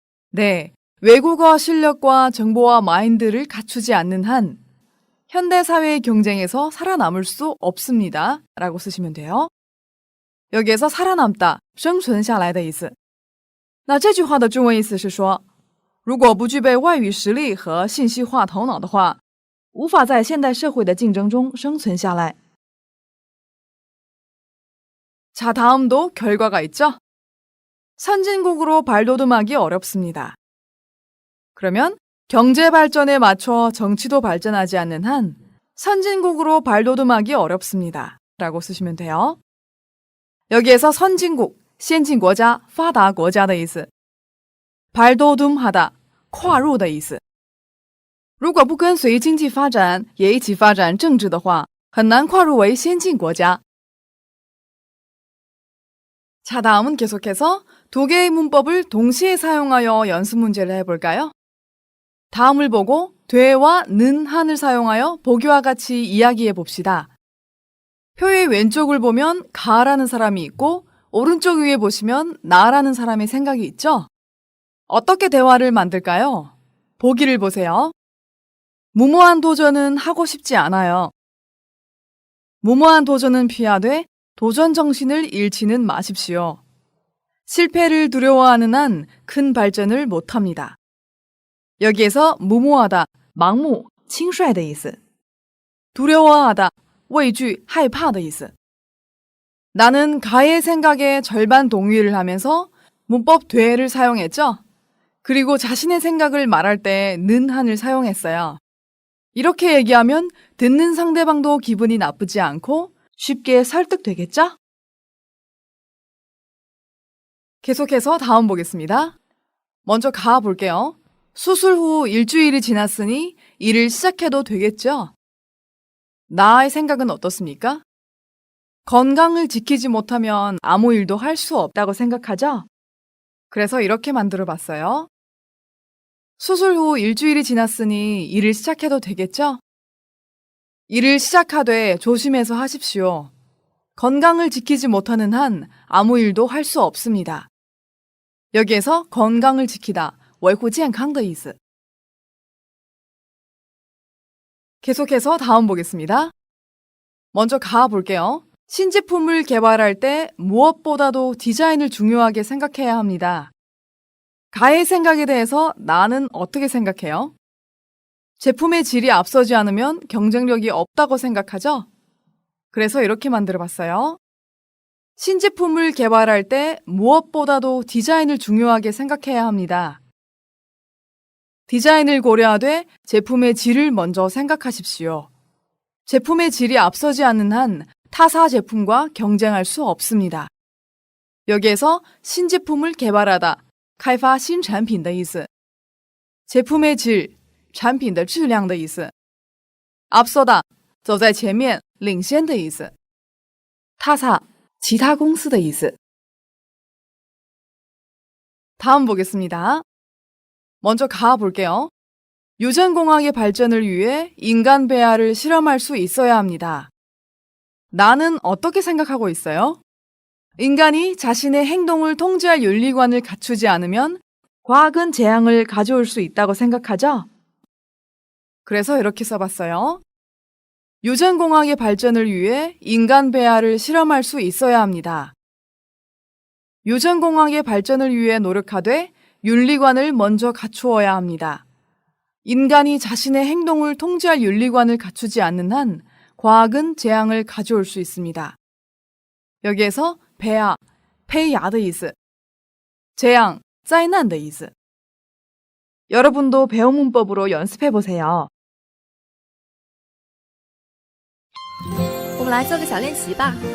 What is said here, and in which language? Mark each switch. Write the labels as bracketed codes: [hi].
[ko] 네, 외국어 실력과 정보와 마인드를 갖추지 않는 한 현대사회의 경쟁에서 살아남을 수 없습니다. 라고 쓰시면 돼요. 여기에서 살아남다, [zh] 生存下来的意思。那这句话的中文意思是说，如果不具备外语实力和信息化头脑的话，无法在现代社会的竞争中生存下来。 [ko] 자, 다음도 결과가 있죠? 선진국으로 발돋움하기 어렵습니다. 그러면 경제 발전에 맞춰 정치도 발전하지 않는 한 선진국으로 발돋움하기 어렵습니다. 라고 쓰시면 돼요. 여기에서 선진국, 先进国家, [zh] 发达国家的意思. 발돋움하다, 跨入的意思.如果不跟随经济发展，也一起发展政治的话，很难跨入为先进国家。 [ko] 자, 다음은 계속해서 두 개의 문법을 동시에 사용하여 연습 문제를 해볼까요? 다음을 보고 되와 는 한을 사용하여 보기와 같이 이야기해 봅시다. 표의 왼쪽을 보면 가라는 사람이 있고 오른쪽 위에 보시면 나라는 사람의 생각이 있죠? 어떻게 대화를 만들까요? 보기를 보세요. 무모한 도전은 하고 싶지 않아요. 무모한 도전은 피하되 도전 정신을 잃지는 마십시오. 실패를 두려워하는 한 큰 발전을 못합니다. 여기에서 무모하다, [zh] 盲目,轻率的意思. [ko] 두려워하다, [zh] 畏惧,害怕的意思. [ko] 나는 가의 생각에 절반 동의를 하면서 문법 되를 사용했죠? 그리고 자신의 생각을 말할 때 는 한을 사용했어요. 이렇게 얘기하면 듣는 상대방도 기분이 나쁘지 않고 쉽게 설득되겠죠? 계속해서 다음 보겠습니다. 먼저 가 볼게요. 수술 후 일주일이 지났으니 일을 시작해도 되겠죠? 나의 생각은 어떻습니까? 건강을 지키지 못하면 아무 일도 할 수 없다고 생각하죠? 그래서 이렇게 만들어 봤어요. 수술 후 일주일이 지났으니 일을 시작해도 되겠죠? 일을 시작하되 조심해서 하십시오. 건강을 지키지 못하는 한 아무 일도 할 수 없습니다. 여기에서 건강을 지키다, [zh] 维护健康的意思. [ko] 계속해서 다음 보겠습니다. 먼저 가 볼게요. 신제품을 개발할 때 무엇보다도 디자인을 중요하게 생각해야 합니다. 가의 생각에 대해서 나는 어떻게 생각해요? 제품의 질이 앞서지 않으면 경쟁력이 없다고 생각하죠? 그래서 이렇게 만들어 봤어요. 신제품을 개발할 때 무엇보다도 디자인을 중요하게 생각해야 합니다. 디자인을 고려하되 제품의 질을 먼저 생각하십시오. 제품의 질이 앞서지 않는 한 타사 제품과 경쟁할 수 없습니다. 여기에서 신제품을 개발하다, [zh] 开发新产品的意思. [ko] 제품의 질, [zh] 产品的质量的意思. [ko] 앞서다, [zh] 走在前面,领先的意思. [ko] 타사, [zh] 其他公司的意思. [ko] 다음 보겠습니다. 먼저 가 볼게요. 유전공학의 발전을 위해 인간 배아를 실험할 수 있어야 합니다. 나는 어떻게 생각하고 있어요? 인간이 자신의 행동을 통제할 윤리관을 갖추지 않으면 과학은 재앙을 가져올 수 있다고 생각하죠? 그래서 이렇게 써봤어요. 유전공학의 발전을 위해 인간 배아를 실험할 수 있어야 합니다. 유전공학의 발전을 위해 노력하되 윤리관을 먼저 갖추어야 합니다. 인간이 자신의 행동을 통제할 윤리관을 갖추지 않는 한 과학은 재앙을 가져올 수 있습니다. 여기에서 배아, [zh] 胚芽的意思, [ko] 재앙, [zh] 灾难的意思. [ko] 여러분도 배운 문법으로 연습해 보세요. [zh] 我们来做个小练习吧。